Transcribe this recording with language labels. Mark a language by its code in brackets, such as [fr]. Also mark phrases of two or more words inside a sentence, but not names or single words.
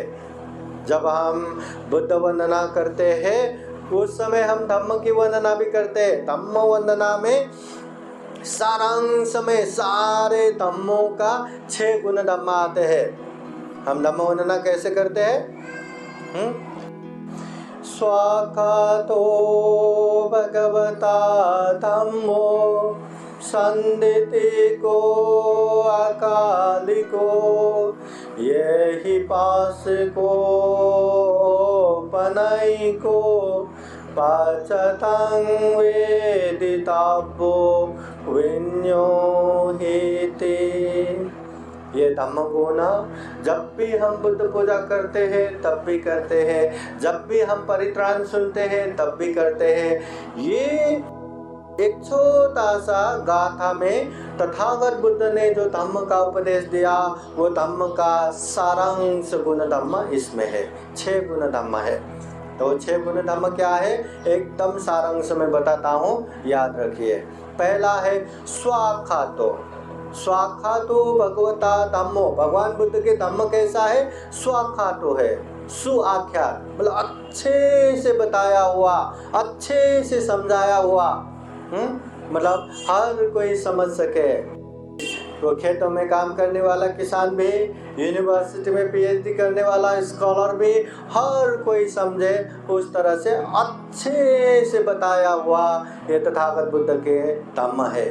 [hi] जब हम बुद्ध वंदना करते हैं उस समय हम धम्म की वंदना भी करते हैं। धम्म वंदना में सारांश में सारे धम्मों का 6 गुण धम्म आते हैं। हम धम्म वंदना कैसे करते हैं? [pi] स्वाखातो भगवता धम्मो संदितिको अकालिको यही पास को पनैको पाचतं वेदिताब्बो विन्योहिते। [hi] ये धम्म गुण जब भी हम बुद्ध पूजा करते हैं तब भी करते हैं, जब भी हम परित्राण सुनते हैं तब भी करते हैं। ये एक छोटा सा गाथा में तथागत बुद्ध ने जो धम्म का उपदेश दिया वो धम्म का सारांश गुण धम्म इसमें है। 6 गुण धम्म है। तो 6 गुण धम्म क्या है एकदम सारांश में बताता हूँ, याद रखिए। पहला है [pi] स्वाखातो। स्वाखातो भगवता धम्मो, [hi] भगवान बुद्ध के धम्म कैसा है? स्वाखातो है, सुआख्यात, मतलब अच्छे से बताया हुआ, अच्छे से समझाया हुआ, मतलब हर कोई समझ सके। तो खेतों में काम करने वाला किसान भी, यूनिवर्सिटी में पीएचडी करने वाला स्कॉलर भी, हर कोई समझे उस तरह से अच्छे से बताया हुआ ये तथागत बुद्ध के धम्म है।